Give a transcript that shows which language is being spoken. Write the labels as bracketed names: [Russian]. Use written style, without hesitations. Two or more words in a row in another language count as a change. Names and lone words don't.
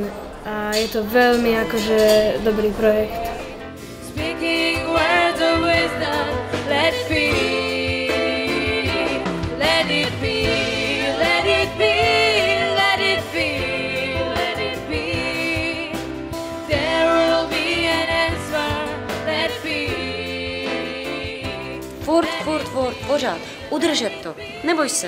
[Slovak] A je to veľmi akože dobrý projekt. [English] Speaking words of wisdom, let it be, let it be, let it be, let it be, let it be. There will be an answer, let be. [Czech] Furt, pořád. Udržet to. Neboj se.